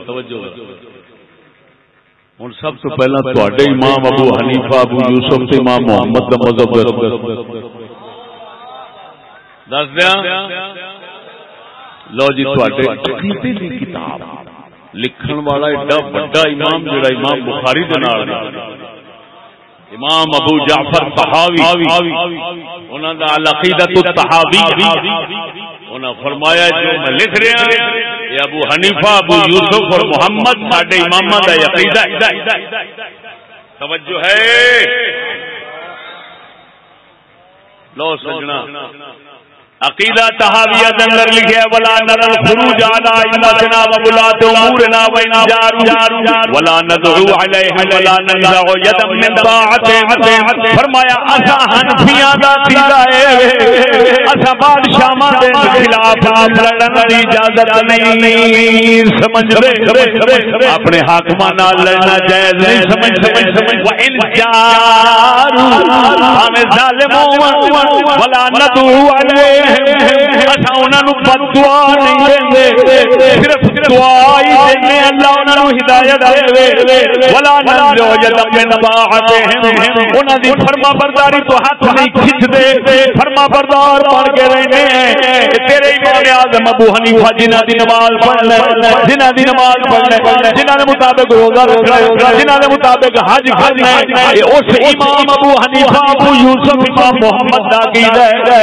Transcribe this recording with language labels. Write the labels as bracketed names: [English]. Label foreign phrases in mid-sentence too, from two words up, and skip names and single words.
[Punjabi] توجہ ہوں سب تو پہلا تواڈے امام ابو حنیفہ ابو یوسف تے امام محمد دا مذہب دس دیا. لو جی تواڈے عقیدے دی کتاب لکھن والا ایڈا بڑا امام جڑا امام بخاری دے نال امام ابو جعفر طحاوی انہاں دا العقیدۃ الطحاوی انہاں فرمایا [Urdu] جو میں لکھ رہا ہوں یہ [Punjabi] ابو حنیفہ ابو یوسف اور محمد ساڈے اماماں دا عقیدہ. توجہ ہے. لو سجنا عقیدہ طحاویہ دے اندر لکھیا [Arabic] ولا نرى الخروج على ائمتنا وولاة امورنا وان جاروا ولا ندعو عليهم ولا ننزع يدا من طاعتهم. [Punjabi] فرمایا اسا حنفیاں دا عقیدہ ہے اسا بادشاہاں دے خلاف لڑن دی اجازت نہیں سمجھدے. اپنے حاکماں نال لڑنا جائز نہیں سمجھدے. [Arabic] وان جاروا [Punjabi] ہمیں ظالمون [Arabic] ولا ندعو عليهم [Punjabi] اچھا انہاں نو بددعا نہیں دیندے صرف دعا ہی دیندے اللہ انہاں نو ہدایت دے. [Arabic] ولا ننزع يدا من طاعتهم [Punjabi] انہاں دی فرما برداری تو ہاتھ نہیں کھچدے. فرما بردار بن کے رہنے ہیں. تیرے امام اعظم ابو حنیفہ جنہاں دی نماز پڑھنا جنہاں دی نماز پڑھنا جنہاں دے مطابق روزہ رکھنا جنہاں دے مطابق حج کرنا اس امام ابو حنیفہ ابو یوسف امام محمد دا عقیدہ ہے.